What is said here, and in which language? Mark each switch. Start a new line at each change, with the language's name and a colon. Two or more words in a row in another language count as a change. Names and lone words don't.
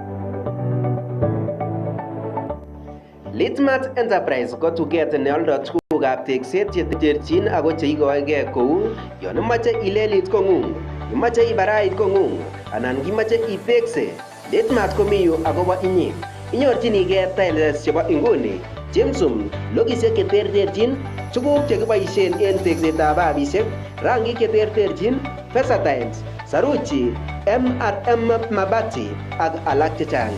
Kalenjin: Litmat Enterprise
English: got to get
Kalenjin: neoldo tuguk tugukab tekset cheterchin ako cheikoegei kou yon imache ilelit kong'ung, imache ibarait kong'ung anan kimache itekse. Litmat komi yu akobo inye. Inyorchinigei tiles chebo inguni, Gemsum, logisiek cheterterchin, tuguk chekiboisien en teksetab babisiek, rangik cheterterchin, Versatiles, Saruji, M&M Mabati ak alak chechang.